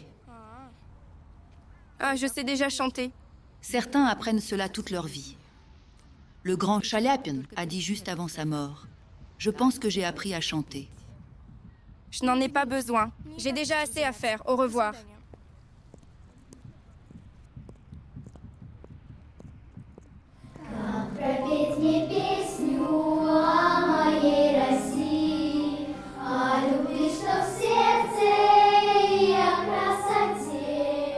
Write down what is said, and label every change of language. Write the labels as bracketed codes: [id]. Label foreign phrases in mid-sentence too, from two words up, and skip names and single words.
[fr] Ah, je sais déjà chanter. Certains apprennent cela toute leur vie. Le grand Chaliapin a dit juste avant sa mort « Je pense que j'ai appris à chanter ». Je n'en ai pas besoin. J'ai déjà assez à faire. Au revoir. [ru] Пропеть мне песню о моей России, о любви, что в сердце, и о красоте.